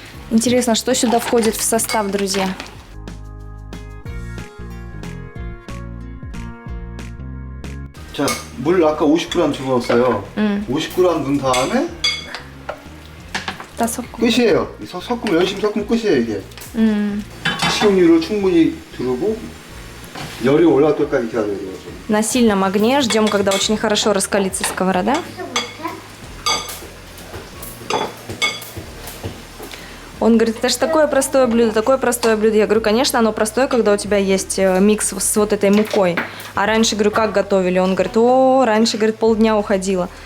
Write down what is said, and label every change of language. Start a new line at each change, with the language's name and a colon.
Russian: Интересно, что сюда входит в состав, друзья?
Korean: 자, 물 아까 50g 집어넣었어요. 50g 넣은 다음에 다 섞어. 끝이에요. 섞으면 열심히 섞으면 끝이에요, 이게. 식용유를 충분히 두르고 열이 올라올 때까지 기다려야 돼요.
Russian: На сильном огне ждем, когда очень хорошо раскалится сковорода. Он говорит, это же такое простое блюдо, такое простое блюдо. Я говорю, конечно, оно простое, когда у тебя есть микс с вот этой мукой. А раньше, говорю, как готовили? Он говорит, раньше, говорит, полдня уходило.